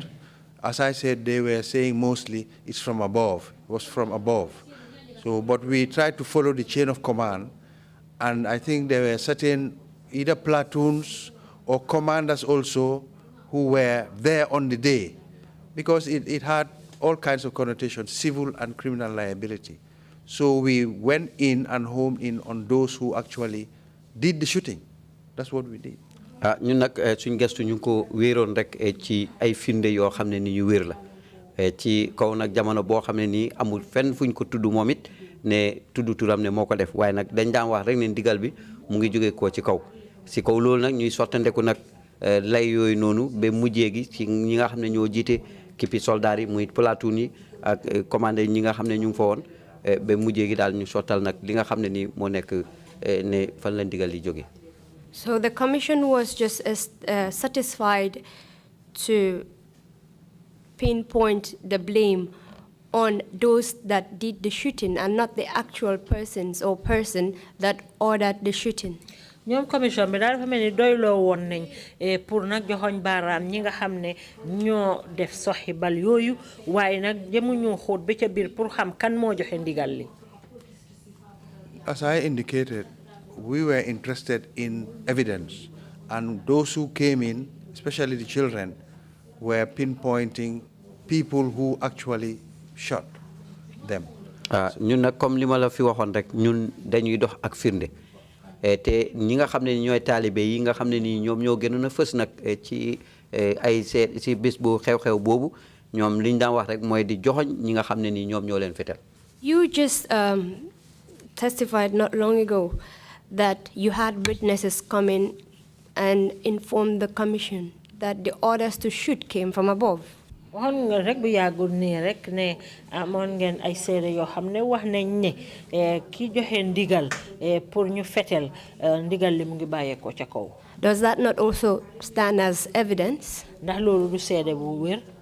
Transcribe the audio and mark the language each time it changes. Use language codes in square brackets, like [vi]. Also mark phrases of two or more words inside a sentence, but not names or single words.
[en] As I said, they were saying mostly it's from above, it was from above. So, but we tried to follow the chain of command, and I think there were certain either platoons or commanders also who were there on the day, because it had all kinds of connotations, civil and criminal liability. So we went in and homed in on those who actually did the shooting. That's what we did. [wo] ñun nag suñ gestu ñu ko wéeroon rek ci ay firnde yoo xam ne ni ñu wéer la ci kaw nag jamono boo xam ne nii amul fenn fuñ ko tudd moom it ne tudd turam ne moo ko def waaye nag dañ daan wax rek ne ndigal bi mu ngi jóge koo ci kaw si kaw loolu nag ñuy sottandeku nag lay yooyu noonu ba mujjee gi ci ñi nga xam ne ñoo jiite kippi soldats yi muy platoon yi ak commandé ñi nga xam ne ñu ngi fa woon ba mujjee gi daal ñu sottal nag li nga xam ne nii moo nekk ne fan la ndigal li jóge. [en] So the commission was just satisfied to pinpoint the blame on those that did the shooting and not the actual persons or person that ordered the shooting. [wo] ñoom commission bi daal dafa mel ni doyloo woon nañ pour nag joxoñ baaraam ñi nga xam ne ñoo def soxi bal yooyu waaye nag jëmuñu xóot ba ca biir pour xam kan moo joxe ndigal li. [en] As I indicated, we were interested in evidence, and those who came in, especially the children, were pinpointing people who actually shot them. [wo] ñun nag comme li ma la fi waxoon rek ñun dañuy dox ak firnde te ñi nga xam ne ñooy taalibe yi nga xam ne nii ñoom ñoo gënoon a fës nag ci ay ci bés bu xew-xew boobu ñoom li ñu daan wax rek mooy di joxoñ ñi nga xam ne nii ñoom ñoo leen fetal. [en] You just testified not long ago that you had witnesses come in and inform the commission that the orders to shoot came from above. [wo] waxoon nga rek bu yàggul nii rek ne amoon ngeen ay seede yoo xam ne wax nañ ne ki joxe ndigal pour ñu fetel ndigal li mu ngi bàyyeekoo ca kaw. [en] Does that not also stand as evidence? [wo] ndax loolu du seede bu wér.